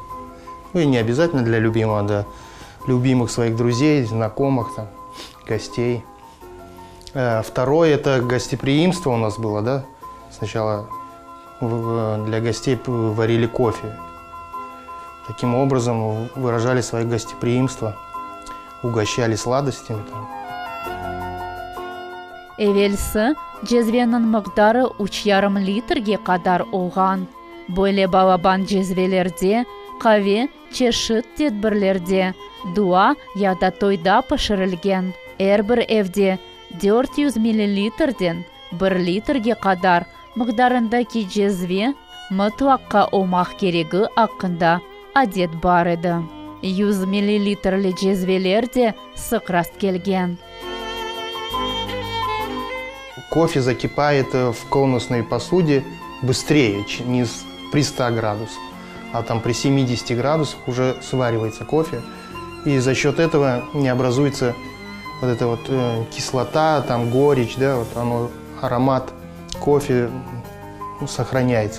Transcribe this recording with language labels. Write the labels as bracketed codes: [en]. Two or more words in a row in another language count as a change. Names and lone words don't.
[ru] Ну и не обязательно для любимого, для любимых своих друзей, знакомых, там, гостей. Второе – это гостеприимство у нас было. Да? Сначала для гостей варили кофе. Таким образом выражали свое гостеприимство, угощали сладостями. [crh] Evvelsi cezvenin miqdari 3,5 litrga qadar olgan. Böyle balaban cezvelerde kahve çeşit tedbirlerde, dua ya da toyda pişirilgen. Her bir evde 400 millilitrden 1 litrga qadar miqdarındaki cezve mutlaka olmak geregi hakkında adet бар edi. 100 millilitrli cezveler de sık rast kelgen. [ru] Кофе закипает в конусной посуде быстрее, не при 100 градусах, а там при 70 градусах уже сваривается кофе. И за счет этого не образуется вот эта вот кислота, там горечь, да, вот аромат кофе сохраняется.